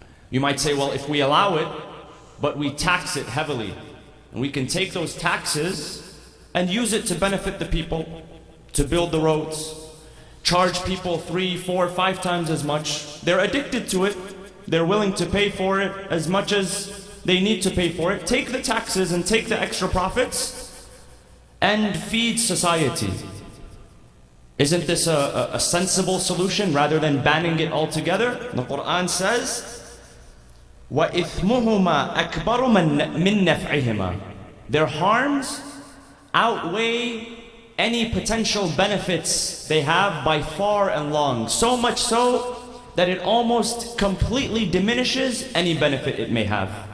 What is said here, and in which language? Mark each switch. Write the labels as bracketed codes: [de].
[en] You might say, well, if we allow it, but we tax it heavily, and we can take those taxes and use it to benefit the people, to build the roads, charge people 3, 4, 5 times as much. They're addicted to it. They're willing to pay for it as much as they need to pay for it. Take the taxes and take the extra profits and feed society. Isn't this a sensible solution rather than banning it altogether? The Quran says, [ar] وَإِثْمُهُمَا أَكْبَرُ مِن نَفْعِهِمَا. [en] Their harms outweigh any potential benefits they have by far and long. So much so that it almost completely diminishes any benefit it may have.